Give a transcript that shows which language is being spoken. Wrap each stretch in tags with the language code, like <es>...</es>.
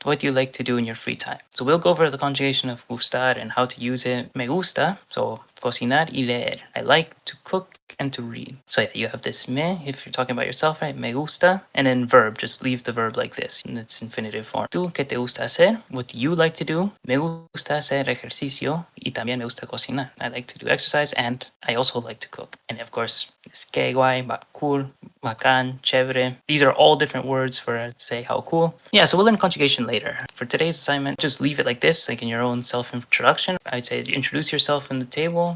<en>What do you like to do in your free time? So we'll go over the conjugation of gustar and how to use it.</en> <es>Me gusta, so cocinar y leer.</es> <en>I like to cook and to read. So yeah, you have this me if you're talking about yourself, right?</en> <es>Me gusta.</es> <en>And then verb, just leave the verb like this in its infinitive form.</en> <es>¿Tú qué te gusta hacer?</es> <en>What do you like to do?</en> <es>Me gusta hacer ejercicio y también me gusta cocinar.</es> <en>I like to do exercise and I also like to cook. And of course,</en> <es>es que guay,</es> <en>cool, bacán, chévere. These are all different words for say how cool. Yeah, so we'll learn conjugation later. For today's assignment, just leave it like this, like in your own self-introduction. I'd say introduce yourself in the table.</en>